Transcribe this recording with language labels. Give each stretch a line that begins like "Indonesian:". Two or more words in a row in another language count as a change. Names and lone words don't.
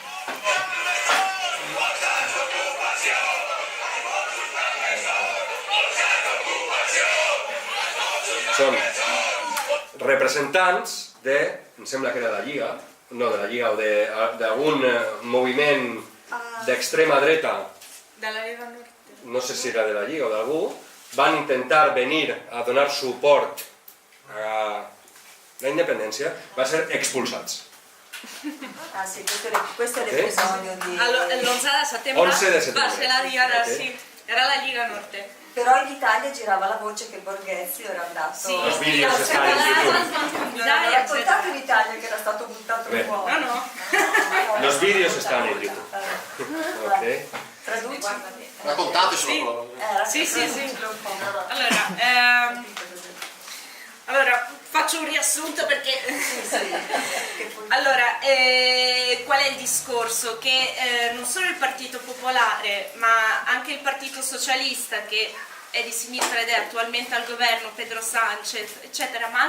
Catalan: Són representants de, em sembla que era de la Lliga, no de la Lliga, o d'algun moviment d'extrema dreta, De la Lega Norte. no sé si era de la Lliga o d'algú, van intentar venir a donar suport a la independència, van ser expulsats.
Italian: Ah sì, questo è l'episodio di...
Catalan: L'11 de setembre 11 de setembre. va ser la Lliga, Ok. sí, era la Lliga Norte.
Italian: Però in Italia girava la voce che Borghezio era andato... Sì,
Spanish: Los video
Catalan: i
Italian: si stanno in YouTube. Non hanno raccontato in Italia che era stato buttato Beh. fuori. No.
Spanish: Los videos
Italian: stanno in YouTube. Ok? Traduci? Raccontatecelo però. Sì. Traducilo un po'. Allora, faccio un riassunto perché... Che poi- Allora, qual è il discorso? Che non solo il Partito Popolare, ma anche il Partito Socialista, che è di sinistra ed è attualmente al governo, Pedro Sánchez, eccetera, ma